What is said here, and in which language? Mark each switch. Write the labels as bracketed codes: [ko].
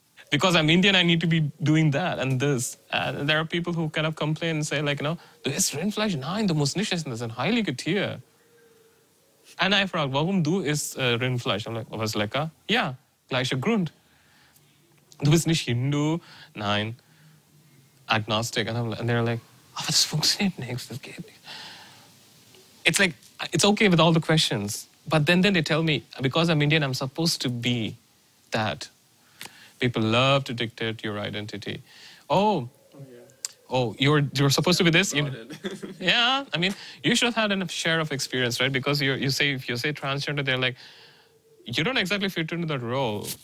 [en] Because I'm Indian, I need to be doing that and this. And there are people who kind of complain and say like, [de] du isst Rindfleisch? Nein, du musst nicht essen, das ist ein heiliges Tier. Und ich frage, warum du isst Rindfleisch? [en] I'm like, oh, [de] was lecker? Ja, gleicher Grund. Du bist nicht Hindu? Nein. Agnostic. [en] And they're like, [de] aber das funktioniert nichts, das geht nicht. [en] It's like, it's okay with all the questions. But then they tell me, because I'm Indian, I'm supposed to be that. People love to dictate your identity. Oh, you're supposed to be this? Yeah, I mean, you should have had enough share of experience, right? Because if you say transgender, they're like, you don't exactly fit into that role.